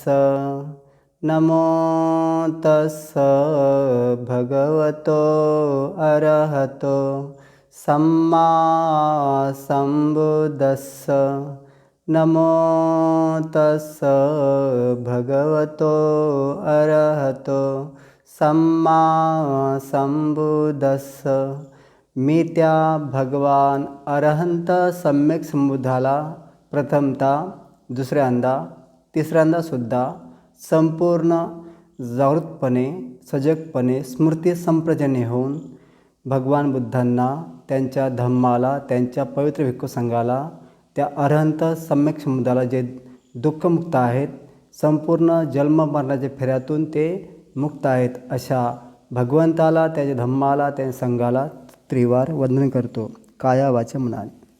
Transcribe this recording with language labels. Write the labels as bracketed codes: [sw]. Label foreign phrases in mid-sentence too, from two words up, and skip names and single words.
[pi] नमो तस्स भगवतो अरहतो सम्मा संबुद्दस्स। नमो तस्स भगवतो अरहतो सम्मा संबुद्दस्स। [mr] मी त्या भगवान अरहंत सम्यक संबुद्धाला प्रथमतः, दुसऱ्यांदा, तिसऱ्यांदासुद्धा संपूर्ण जागृतपणे, सजगपणे स्मृती संप्रजने होऊन भगवान बुद्धांना, त्यांच्या धम्माला, त्यांच्या पवित्र भिक्खू संघाला, त्या अरहंत सम्यक संबुद्धाला जे दुःखमुक्त आहेत, संपूर्ण जन्म मरणाच्या फेऱ्यातून ते मुक्त आहेत, अशा भगवंताला, त्याच्या धम्माला, त्या संघाला त्रिवार वंदन करतो, काया वाचा मनाने.